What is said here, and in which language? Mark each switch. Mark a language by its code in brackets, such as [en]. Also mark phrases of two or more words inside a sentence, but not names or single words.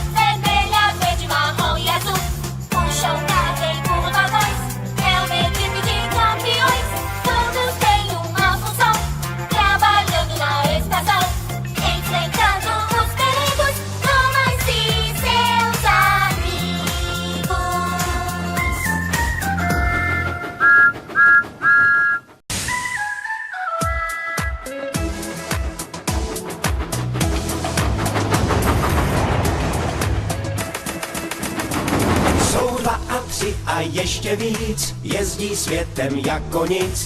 [pt] Vermelha, verde, marrom e azul. Puxa o carro, empurra vagões. É uma equipe de campeões. Todos têm uma função, trabalhando na estação, enfrentando os perigos. Thomas e seus amigos. [cs] Jsou 2 a 3 a ještě víc, jezdí světem jako nic.